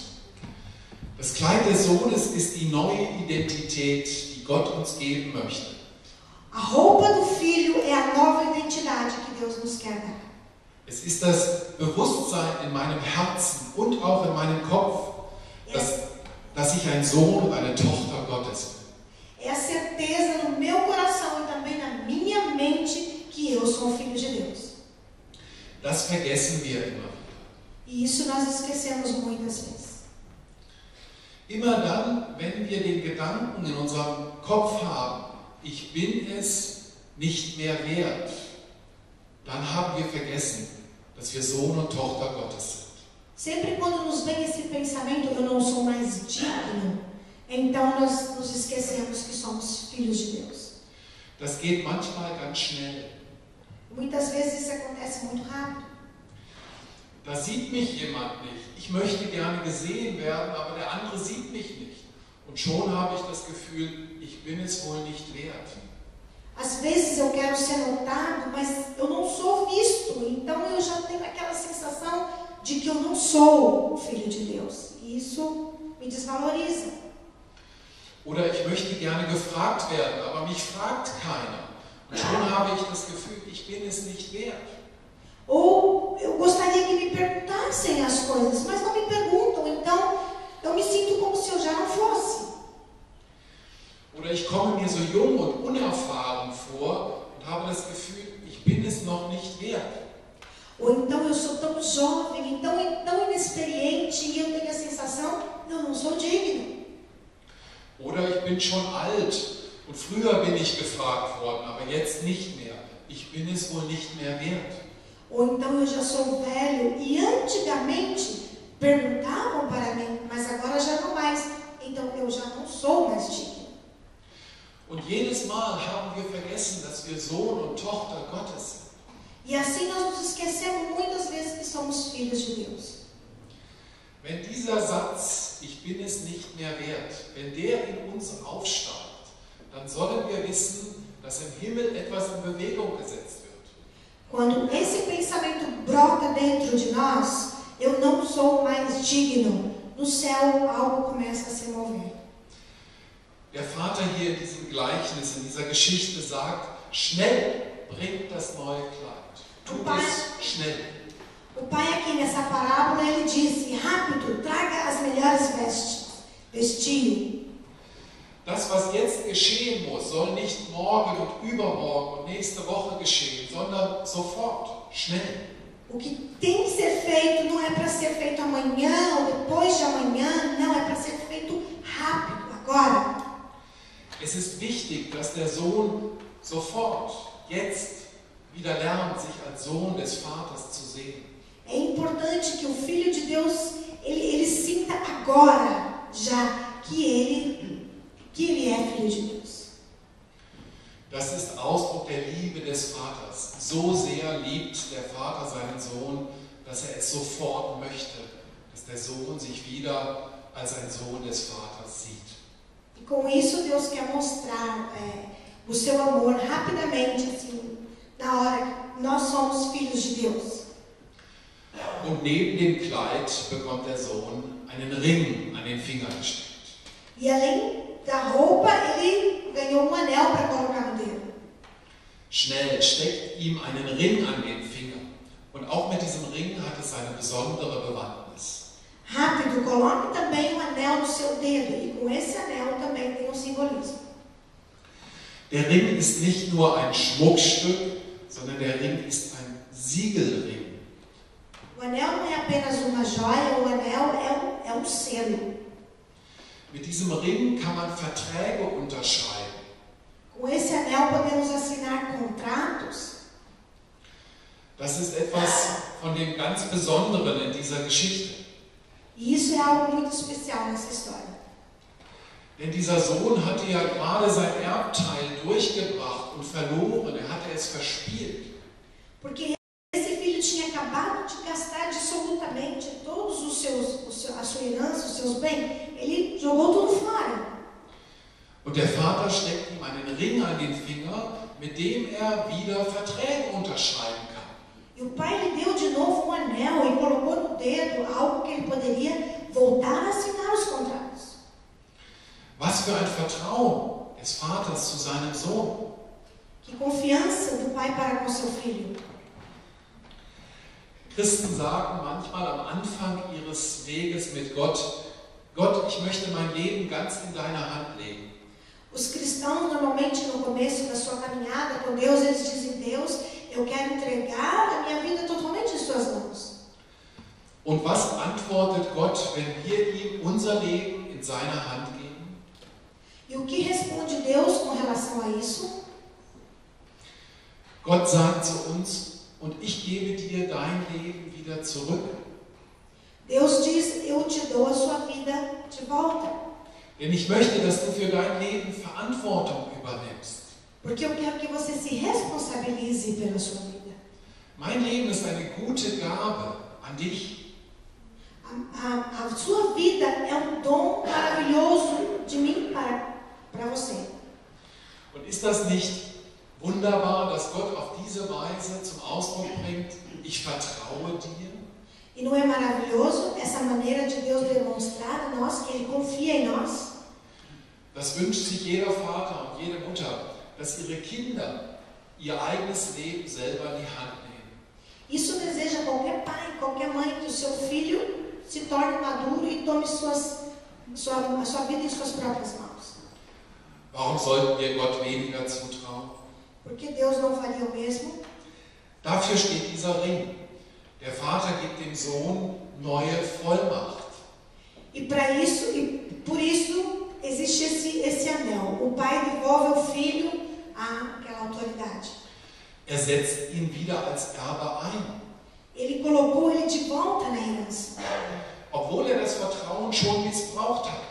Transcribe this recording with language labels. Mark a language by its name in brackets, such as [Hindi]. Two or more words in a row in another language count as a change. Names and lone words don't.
[German] Das Kleid des Sohnes ist die neue Identität, die Gott uns geben möchte. [Portuguese] A roupa do filho é a nova identidade que Deus nos quer dar. [German] Es ist das Bewusstsein in meinem Herzen und auch in meinem Kopf, dass ich ein Sohn und eine Tochter Gottes bin. [Portuguese] É a certeza no meu coração e também na minha mente que eu sou um filho de Deus. [German] Das vergessen wir immer. [Portuguese] E isso nós esquecemos muitas vezes. [German] Immer dann, wenn wir den Gedanken in unserem Kopf haben, ich bin es nicht mehr wert, dann haben wir vergessen, dass wir Sohn und Tochter Gottes sind. [Portuguese] Sempre quando nos vem esse pensamento, eu não sou mais digno, então nós nos esquecemos que somos filhos de Deus. [German] Das geht manchmal ganz schnell. [Portuguese] Muitas vezes isso acontece muito rápido. [German] Da sieht mich jemand nicht. Ich möchte gerne gesehen werden, aber der andere sieht mich nicht. Und schon habe ich das Gefühl, ich bin es wohl nicht wert. [Portuguese] Às vezes eu quero ser notado, mas eu não sou visto, então eu já tenho aquela sensação de que eu não sou o filho de Deus. E isso me desvaloriza. [German] Oder ich möchte gerne gefragt werden, aber mich fragt keiner. Und schon habe ich das Gefühl, ich bin es nicht wert. [Portuguese] Ou eu gostaria que me perguntassem as coisas, mas não me perguntam, então eu me sinto como se eu já não fosse. [German] Oder ich komme mir so jung und unerfahren vor und habe das Gefühl, ich bin es noch nicht wert. [Portuguese] Ou então eu sou tão jovem, tão inexperiente e eu tenho a sensação, eu não sou digno. [German] Oder ich bin schon alt und früher bin ich gefragt worden, aber jetzt nicht mehr. Ich bin es wohl nicht mehr wert. [Portuguese] Ou então eu já sou velho e antigamente perguntavam para mim, mas agora já não mais. Então eu já não sou mais digno. [German] Und jedes Mal haben wir vergessen, dass wir Sohn und Tochter Gottes sind. [Portuguese] E assim nós nos esquecemos muitas vezes que somos filhos de Deus. [German] Wenn dieser Satz ich bin es nicht mehr wert, wenn der in uns aufsteigt, dann sollen wir wissen, dass im Himmel etwas in Bewegung gesetzt wird. [Portuguese] Quando esse pensamento brota dentro de nós, eu não sou mais digno, no céu algo começa a se mover. [German] Der Vater hier in diesem Gleichnis, in dieser Geschichte sagt, schnell bringt das neue Kleid. Tut es schnell. [Portuguese] O pai aqui nessa parábola, ele disse, rápido, traga as melhores vestiu. [German] Das, was jetzt geschehen muss, soll nicht morgen und übermorgen und nächste Woche geschehen, sondern sofort, schnell. [Portuguese] O que tem que ser feito não é para ser feito amanhã ou depois de amanhã, não, é para ser feito rápido, agora. [German] Es ist wichtig, dass der Sohn sofort, jetzt, wieder lernt, sich als Sohn des Vaters zu sehen. [Portuguese] É importante que o Filho de Deus, ele sinta agora, já, que ele é Filho de Deus. [German] Das ist Ausdruck der Liebe des Vaters. So sehr liebt der Vater seinen Sohn, dass er es sofort möchte, dass der Sohn sich wieder als ein Sohn des Vaters sieht. [Portuguese] E com isso Deus quer mostrar o seu amor rapidamente, assim, na hora que nós somos filhos de Deus. [German] Und neben dem Kleid bekommt der Sohn einen Ring an den Finger gesteckt. [Portuguese] E além da roupa, ele ganhou anel para colocar no dedo. [German] Schnell steckt ihm einen Ring an den Finger. Und auch mit diesem Ring hat es eine besondere Bewandtnis. [Portuguese] Rápido, coloque também anel no seu dedo. E com esse anel também tem simbolismo. [German] Der Ring ist nicht nur ein Schmuckstück, sondern der Ring ist ein Siegelring. [Portuguese] O anel não é apenas uma joia, o anel é selo. [German] Mit diesem Ring kann man Verträge unterschreiben. [Portuguese] Com esse anel podemos assinar contratos. [German] Das ist etwas von dem ganz Besonderen in dieser Geschichte. [Portuguese] E isso é algo muito especial nessa história. [German] Denn dieser Sohn hatte ja gerade sein Erbteil durchgebracht und verloren. Er hatte es verspielt. [Portuguese] Porque esse filho tinha acabado de gastar absolutamente todos a sua herança, os seus bens. Ele jogou tudo fora. [German] Und der Vater steckt ihm einen Ring an den Finger, mit dem er wieder Verträge unterschreiben kann. [Portuguese] E o pai lhe deu de novo um anel e colocou no dedo algo que ele poderia voltar a assinar os contratos. [German] Was für ein Vertrauen des Vaters zu seinem Sohn. [Portuguese] Que confiança do pai para com seu filho. [German] Christen sagen manchmal am Anfang ihres Weges mit Gott, Gott, ich möchte mein Leben ganz in deine Hand legen. [Portuguese] Os cristãos, normalmente, no começo da sua caminhada com Deus, eles dizem, Deus, eu quero entregar a minha vida totalmente em suas mãos. [German] Und was antwortet Gott, wenn wir ihm unser Leben in seine Hand geben? [Portuguese] E o que responde Deus com relação a isso? [German] Gott sagt zu uns, und ich gebe dir dein Leben wieder zurück. [Portuguese] Deus diz, eu te dou a sua vida de volta. [German] Denn ich möchte, dass du für dein Leben Verantwortung übernimmst. [Portuguese] Porque eu quero que você se responsabilize pela sua vida. [German] Mein Leben ist eine gute Gabe an dich. [Portuguese] A sua vida é dom maravilhoso de mim para você. [German] Und ist das nicht wunderbar, dass Gott auf diese Weise zum Ausdruck bringt, ich vertraue dir? [Portuguese] E não é maravilhoso essa maneira de Deus demonstrar a nós que Ele confia em nós? [German] Das wünscht sich jeder Vater und jede Mutter, dass ihre Kinder ihr eigenes Leben selber in die Hand nehmen. [Portuguese] Isso deseja qualquer pai, qualquer mãe, que o seu filho se torne maduro e tome a sua vida em suas próprias mãos. [German] Warum sollten wir Gott weniger zutrauen? [Portuguese] Porque Deus não faria o mesmo? [German] Dafür steht dieser Ring. Der Vater gibt dem Sohn neue Vollmacht. [Portuguese] E por isso existe esse anel. O pai devolve ao filho aquela autoridade. [German] Er setzt ihn wieder als Erbe ein. [Portuguese] Ele colocou ele de volta na herança. [German] Obwohl er das Vertrauen schon missbraucht hat.